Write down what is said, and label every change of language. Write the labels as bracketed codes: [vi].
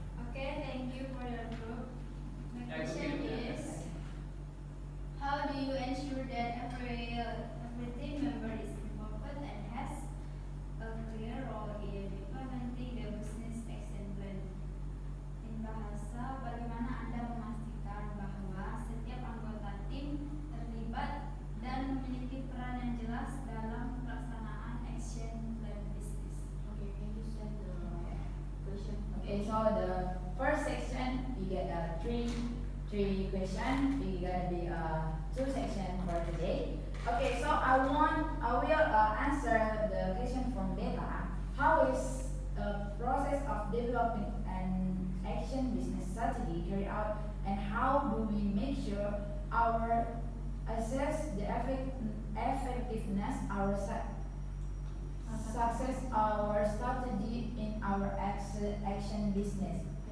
[en] Okay, thank you for your group. My Yeah, question okay. is, how do you ensure that every team member is involved and has a clear role in implementing the business action plan? In bahasa, [id] bagaimana Anda memastikan bahwa setiap anggota tim terlibat dan memiliki peran yang jelas dalam pelaksanaan action plan business? [en] Okay, can you send the question? Okay, so the first section we get three questions. We gonna be two sections for today. Okay, so I will answer the question from Beta. How is the process of developing an action business strategy carried out, and how do we make sure our assess the effectiveness our success our strategy in our action business?